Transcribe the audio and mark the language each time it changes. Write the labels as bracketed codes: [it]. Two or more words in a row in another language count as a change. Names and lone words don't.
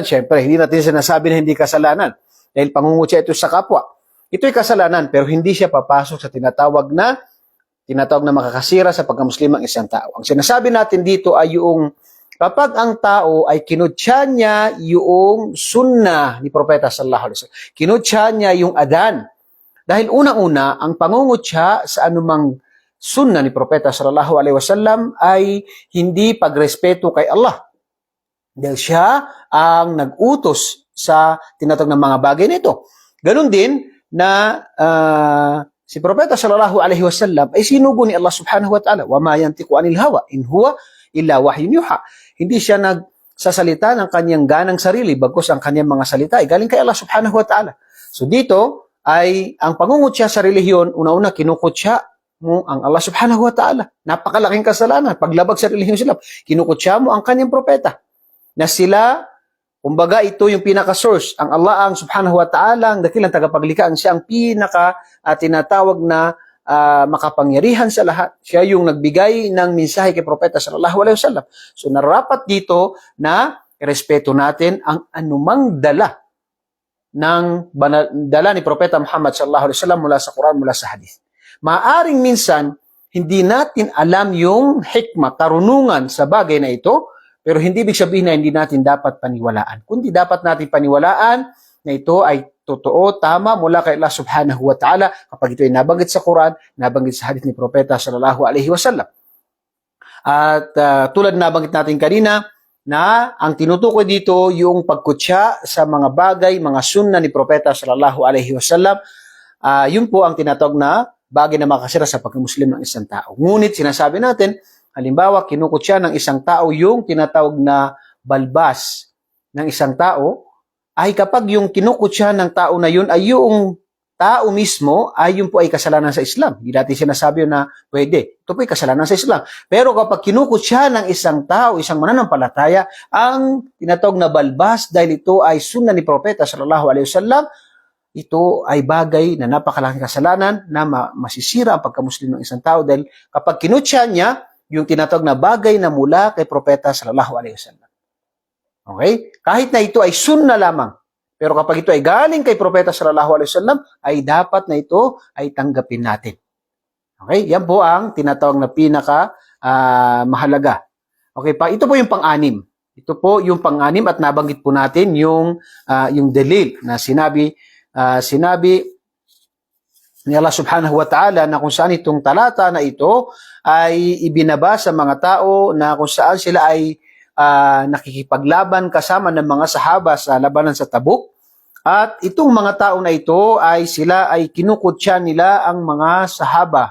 [tl] Siyempre, hindi natin sinasabi na hindi kasalanan dahil pangungutya ito sa kapwa. Ito ay kasalanan, pero hindi siya papasok sa tinatawag na makakasira sa pagkamuslim ng isang tao. Ang sinasabi natin dito ay yung kapag ang tao ay kinutya niya yung sunnah ni propeta [ar] صلى الله عليه وسلم, [tl] kinutya niya yung adan. Dahil unang-una, ang pangungutya sa anumang sunnah ni propeta [ar] صلى الله عليه وسلم [tl] ay hindi pagrespeto kay Allah. Dahil siya ang nag-utos sa tinatawag ng mga bagay nito. Ganun din na si propeta [ar] صلى الله عليه وسلم [tl] ay sinugo ni Allah [ar] سبحانه وتعالى. وما ينطق عن الهوى إن هو إلا وحي يوحى. [tl] Hindi siya nagsasalita ng kanyang ganang sarili, bagkus ang kanyang mga salita ay galing kay Allah [ar] سبحانه وتعالى. [tl] So dito ay ang pangungutya sa relihiyon, una-una kinukutya mo ang Allah [ar] سبحانه وتعالى. [tl] Napakalaking kasalanan. Paglabag sa relihiyong Islam, kinukutya mo ang kanyang propeta. Na sila, kumbaga ito yung pinaka-source. Ang Allah ang [ar] سبحانه وتعالى, [tl] ang dakilang tagapaglikha, ang siya ang tinatawag na makapangyarihan sa lahat. Siya yung nagbigay ng mensahe kay propeta [ar] صلى الله عليه وسلم. [tl] So nararapat dito na respeto natin ang anumang dala ni propeta Muhammad [ar] صلى الله عليه وسلم [tl] mula sa Quran, mula sa hadith. Maaring minsan hindi natin alam yung hikmah, karunungan sa bagay na ito, pero hindi ibig sabihin na hindi natin dapat paniwalaan. Kundi dapat natin paniwalaan na ito ay totoo, tama mula kay Allah [ar] سبحانه وتعالى [tl] kapag ito ay nabanggit sa Quran, nabanggit sa hadith ni propeta [ar] صلى الله عليه وسلم. [tl] At tulad na nabanggit natin kanina, na ang tinutukoy dito yung pagkutya sa mga bagay, mga sunna ni propeta [ar] صلى الله عليه وسلم, [tl] yun po ang tinatawag na bagay na makasira sa pagkamuslim ng isang tao. Ngunit sinasabi natin, halimbawa kinukutya ng isang tao yung tinatawag na balbas ng isang tao, ay kapag yung kinukutya ng tao na yun ay yung tao mismo, ay yun po ay kasalanan sa Islam. Hindi natin sinasabi na pwede. Ito po ay kasalanan sa Islam. Pero kapag kinukutya ng isang tao, isang mananampalataya, ang tinatawag na balbas dahil ito ay sunna ni propeta [ar] صلى الله عليه وسلم, [tl] ito ay bagay na napakalaking kasalanan na masisira ang pagkamuslim ng isang tao dahil kapag kinutya niya yung tinatawag na bagay na mula kay propeta [ar] صلى الله عليه وسلم. [tl] Okay? Kahit na ito ay sunna lamang, pero kapag ito ay galing kay propeta [ar] صلى الله عليه وسلم, [tl] ay dapat na ito ay tanggapin natin. Okay? Yan po ang tinatawag na pinaka mahalaga. Okay pa, ito po yung pang-anim. Ito po yung pang-anim at nabanggit po natin yung dalil na sinabi ni Allah [ar] سبحانه وتعالى [tl] na kung saan itong talata na ito ay ibinaba sa mga tao na kung saan sila ay nakikipaglaban kasama ng mga sahaba sa labanan sa Tabuk. At itong mga tao na ito ay sila ay kinukutya nila ang mga sahaba.